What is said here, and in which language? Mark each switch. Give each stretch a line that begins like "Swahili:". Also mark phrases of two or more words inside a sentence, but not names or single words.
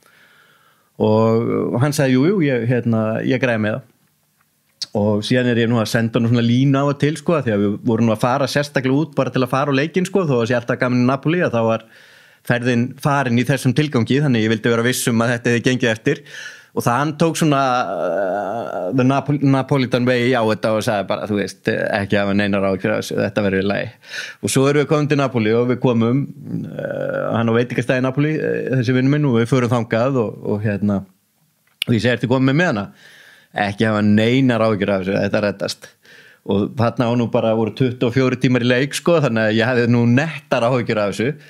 Icelandic: og hann sagði jú, ég græja miða og síðan er ég nú að senda hann svona lína á og til sko, því að við vorum nú að fara sérstaklega út bara til að fara á leikinn sko, þó að sé alltaf gaman í Napoli að þá var ferðin farin í þessum tilgangi, þannig ég vildi vera viss að þetta hefði gengið eftir og það hann tók svona
English: the Napolitan way
Icelandic: á þetta og sagði bara, þú veist, ekki hafa neinar áhyggjur af þessu, þetta verður í lagi og svo erum við komin til Napoli og við komum hann á veitingastæði Napoli, þessi vinur minn og við förum þangað og ég segi, ertu komið með hana? Ekki hafa neinar áhyggjur af þessu, þetta reddast og þarna á nú bara voru 24 tímar í leik sko, þannig að ég hefði nú nettar áhyggjur af þessu.